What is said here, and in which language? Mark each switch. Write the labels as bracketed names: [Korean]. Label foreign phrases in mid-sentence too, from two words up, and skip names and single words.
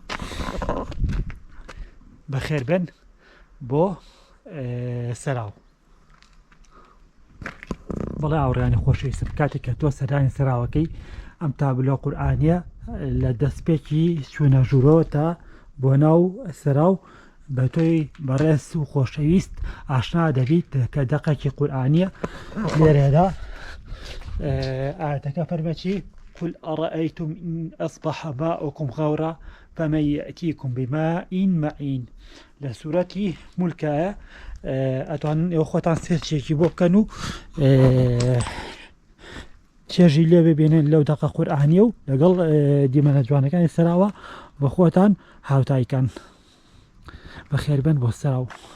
[Central Kurdish] بەخێر بن بۆ سەراو بەڵێ ئاوڕیانی خۆشەویستم کاتێک کە تۆ سەردانی سەراوەکەی ئەم تابلۆ قورئانیە لە دەستپێکی چوونە ژوورۆ تا بۆ ناو سەراو بە تۆی بەڕێز و خۆشەویست ئاشنا دەبیت کە دەقێکی قورئانیە لێرەدا ئاەتەکە فەرمێکی [Arabic] قل أرأيتم إن أصبح ماؤكم غورا فمن يأتيكم بماء معين [Central Kurdish] لسورة ملكايا ئەتوانن ئێوە خۆتان سێرچێکی بۆ بکەن و چێژی لێ ببێنن لەو دەقە قورئانیە و لەگەڵ دیمەنە جوانەکانی سەراوە بە خۆتان هاوتایکەن بەخێر بن بۆ سەراو